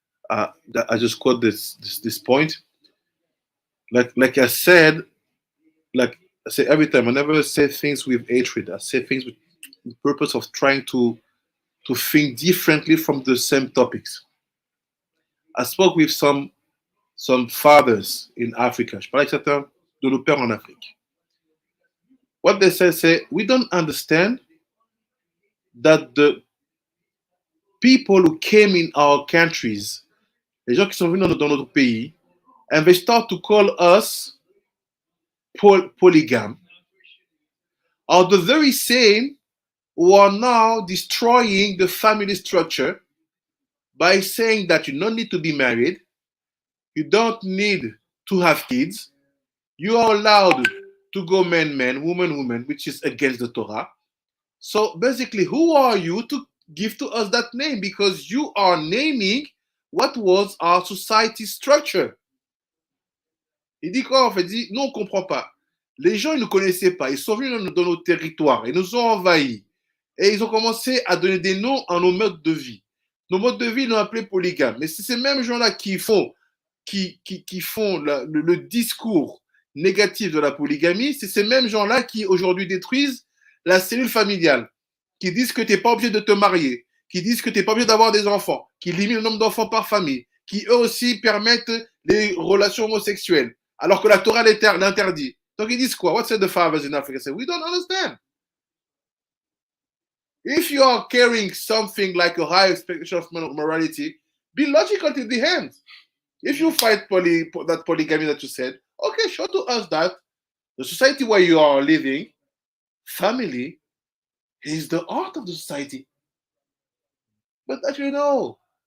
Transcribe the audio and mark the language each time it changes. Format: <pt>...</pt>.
<en>I just quote this point. Like I said, like I say every time, I never say things with hatred. I say things with the purpose of trying to think differently from the same topics. I spoke with some fathers in Africa. Je parlais avec certains de nos pères en Afrique. What they say, we don't understand that the people who came in our countries,</en> <fr>les gens qui sont venus dans notre pays,</fr> <en>and they start to call us polygam, are the very same who are now destroying the family structure by saying that you don't need to be married, you don't need to have kids, you are allowed to go man, woman, which is against the Torah. So basically, who are you to give to us that name? Because you are naming what was our society structure.</en> <fr>Il dit quoi en fait? Il dit, nous on ne comprend pas. Les gens, ils ne nous connaissaient pas. Ils sont venus dans nos territoires. Ils nous ont envahis. Et ils ont commencé à donner des noms à nos modes de vie. nos modes de vie l'ont appelé polygame. Mais c'est ces mêmes gens-là qui font, le discours négatif de la polygamie, c'est ces mêmes gens-là qui aujourd'hui détruisent la cellule familiale, qui disent que tu n'es pas obligé de te marier, qui disent que tu n'es pas obligé d'avoir des enfants, qui limitent le nombre d'enfants par famille, qui eux aussi permettent les relations homosexuelles, alors que la Torah l'interdit. Donc ils disent quoi?</fr> <en>What said the fathers in Africa? Say, we don't understand. If you are carrying something like a high expectation of morality, be logical to the end. If you fight that polygamy that you said, okay, show to us that the society where you are living, family, is the heart of the society. But that you know.</en>